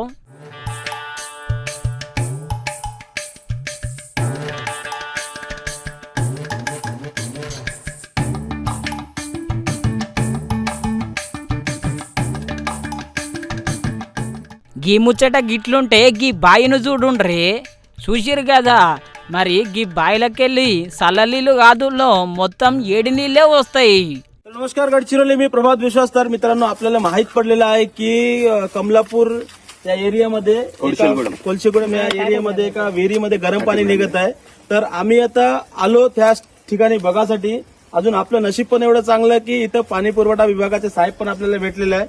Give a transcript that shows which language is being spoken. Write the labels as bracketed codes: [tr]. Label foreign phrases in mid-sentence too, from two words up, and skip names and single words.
[te] గీ ముచ్చట గిట్లుంటే గీ బాయిను చూడుండ్రి. చూసిరు కదా మరి గీ बाईलकेली सललीलू कादूलो మొత్తం 7 నీళ్ళే వస్తాయి. [mr] नमस्कार गडचिरोली, मी प्रभात विश्वास. तर मित्रांनो, आपल्याला माहित पडलेलं आहे की कमलापूर या एरियामध्ये कोलशेगुडम या एरियामध्ये एका विहिरीमध्ये गरम पाणी निघत आहे. तर आम्ही आता आलो त्या ठिकाणी बघासाठी. अजून आपलं नशीब पण एवढं चांगलं की इथं पाणी पुरवठा विभागाचे साहेब पण आपल्याला भेटलेले आहे.